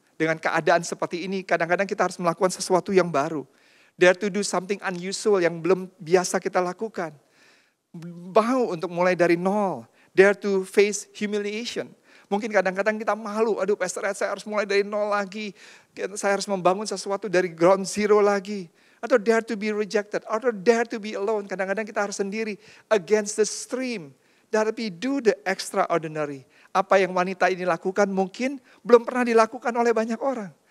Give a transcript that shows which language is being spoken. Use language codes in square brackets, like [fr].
[id] Dengan keadaan seperti ini, kadang-kadang kita harus melakukan sesuatu yang baru. [en] Dare to do something unusual [id] yang belum biasa kita lakukan. Mau untuk mulai dari nol. [en] Dare to face humiliation. [id] Mungkin kadang-kadang kita malu, aduh Pastor Ed, saya harus mulai dari nol lagi. Saya harus membangun sesuatu dari ground zero lagi. [en] atau dare to be rejected, atau dare to be alone. [id] Kadang-kadang kita harus sendiri, [en] against the stream. [id] Tapi [en] do the extraordinary. [id] Apa yang wanita ini lakukan mungkin belum pernah dilakukan oleh banyak orang.